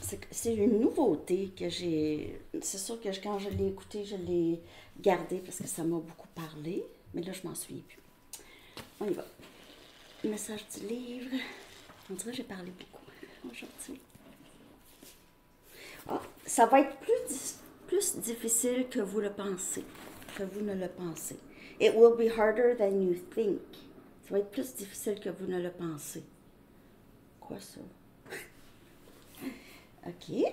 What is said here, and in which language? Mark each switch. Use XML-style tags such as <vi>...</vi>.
<fr>C'est une nouveauté que j'ai. C'est sûr que quand je l'ai écouté, je l'ai gardé parce que ça m'a beaucoup parlé. Mais là, je m'en souviens plus. On y va. Message du livre. On dirait que j'ai parlé beaucoup aujourd'hui. Ah, ça va être plus difficile que vous le pensez. Que vous ne le pensez.</fr> <en>It will be harder than you think.</en> <fr>Ça va être plus difficile que vous ne le pensez. Quoi ça? OK.</fr>